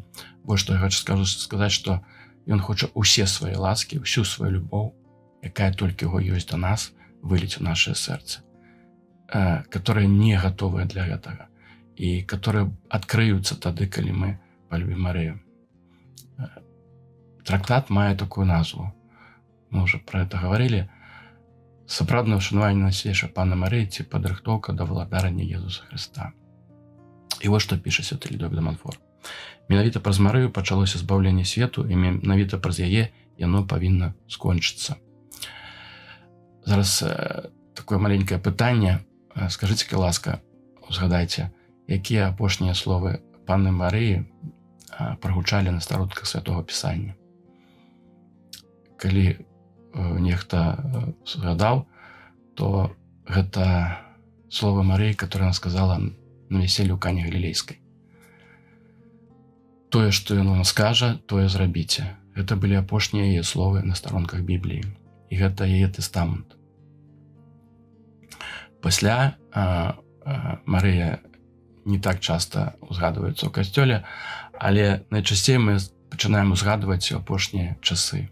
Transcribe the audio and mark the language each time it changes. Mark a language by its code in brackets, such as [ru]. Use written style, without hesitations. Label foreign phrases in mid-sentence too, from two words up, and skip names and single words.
[be] Больш што я хочу сказаць, што ён хоча усе свае ласкі, усю сваю любоў, якая толькі яго ёсць да нас, выліць у нашае сэрцы, которые не гатовыя для гэтага і которые адкрыюцца тады, калі мы полюбім Марыю. Трактат мае такую назву. [ru] Мы уже про это говорили. [be] Сапраўднае ўшанаванне найсвятейшай Панны Марыі ці падрыхтоўка да валадарання Езуса Хрыста. І вось што піша святы Людовік де Монфор. Менавіта праз Марыю пачалося збаўленне свету, і менавіта праз яе яно павінна скончыцца. Зараз такое маленькае пытанне. Скажыце-ка ласка, узгадайце, якія апошнія словы Панны Марыі прагучалі на старонках Святого Пісання. Калі нехта згадаў, то гэта словы Марыі, [ru] которая она сказала на веселье у Кані Галілейскай. [be] Тое, што яна скажа, тое зрабіце. Гэта былі апошнія яе словы на старонках Бібліі. І гэта яе тэстамент. Пасля Марыя не так часта узгадваецца ў касцёле, але найчасцей мы пачынаем узгадваць у апошнія часы.